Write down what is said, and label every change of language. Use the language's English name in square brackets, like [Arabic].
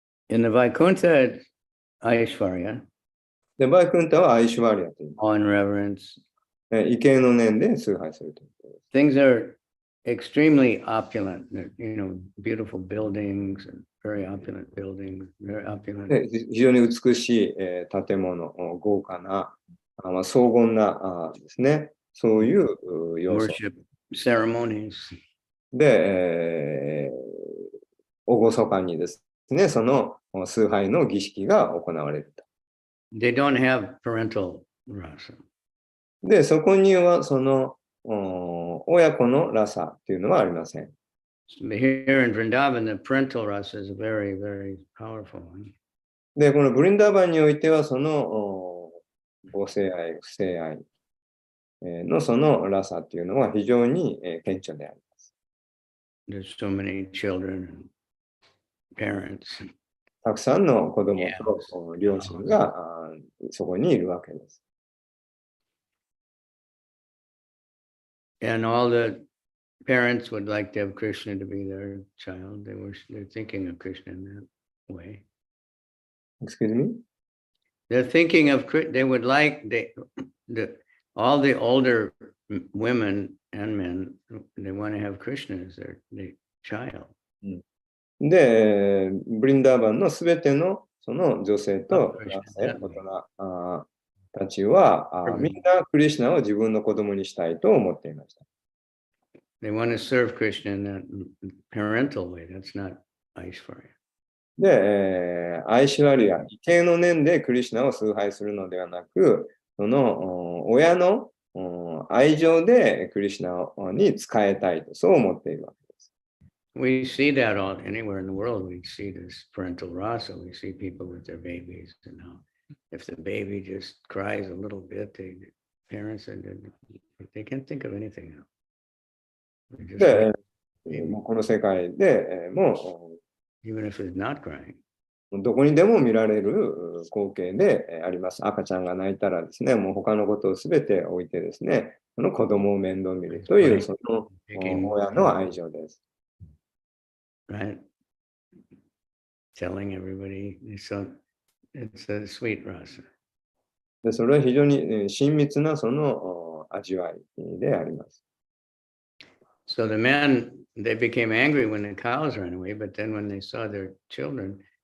[English] In the Vaikuntha Aishwarya, [Japanese] で、バイクンタはアイシュワリアという。 [English] all in reverence, [Japanese] 畏敬の念で崇拝するということです。 [English] things are extremely opulent, you know, beautiful buildings, and very opulent buildings, very opulent. [Japanese] で非常に美しい建物、豪華な、荘厳なですね、そういう要素 [English] worship ceremonies. [Japanese] で、厳かにですね、その崇拝の儀式が行われると。 [English] They don't have parental rasa. [Japanese] で、そこにはその親子のラサっていうのはありません。 [English] But here in Vrindavan, the parental rasa is a very, very powerful one. [Japanese] で、このブリンダーバンにおいては、その母性愛、不性愛のそのラサっていうのは非常に顕著であります。 [English] There's so many children and parents. [Japanese] たくさんの子供と両親がそこにいるわけです。 [English] And all the parents would like to have Krishna to be their child. They're thinking of Krishna in that way. Excuse me? They're thinking of, they would like, all the older women and men, they want to have Krishna as their child. [Japanese] で、ブリンダーバンのすべてのその女性と男性、大人たちはみんなクリシュナを自分の子供にしたいと思っていました。 [English] They want to serve Krishna in that parental way. That's not Aishwarya. [Japanese] で、アイシュワリア、畏敬の念でクリシュナを崇拝するのではなく、その親の愛情でクリシュナに仕えたいと、そう思っているわけです。 [English] We see that anywhere in the world. We see this parental rasa. We see people with their babies. And now, if the baby just cries a little bit, the parents they can't think of anything else. [Japanese] で、この世界でも [English] Even if it's not crying. [Japanese] どこにでも見られる光景であります。赤ちゃんが泣いたらですね、もう他のことをすべて置いてですね、その子供を面倒見るというその親の愛情です。 [English] Right? Telling everybody, it's a sweet rasa. [Japanese] でそれは非常に親密なその味わいであります。 [English] So the men, they became angry when the cows ran away, but then when they saw their children,